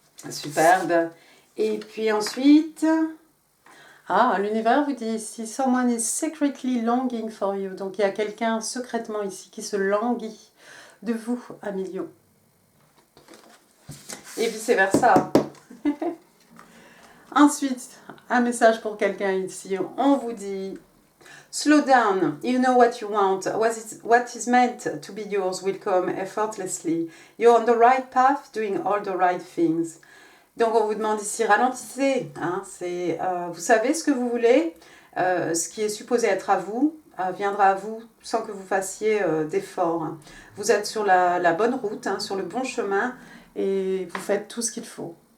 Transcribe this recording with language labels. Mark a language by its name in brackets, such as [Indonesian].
[French] Superbe. Et puis ensuite... Ah, l'univers vous dit ici, [English] someone is secretly longing for you. [French] Donc il y a quelqu'un secrètement ici qui se languit de vous à millions. Et vice versa. Ensuite, un message pour quelqu'un ici. On vous dit, [English] slow down, you know what you want. What is meant to be yours will come effortlessly. You're on the right path, doing all the right things. [French] Donc on vous demande ici, ralentissez, hein, vous savez ce que vous voulez, ce qui est supposé être à vous viendra à vous sans que vous fassiez d'efforts. Vous êtes sur la bonne route, hein, sur le bon chemin et vous faites tout ce qu'il faut.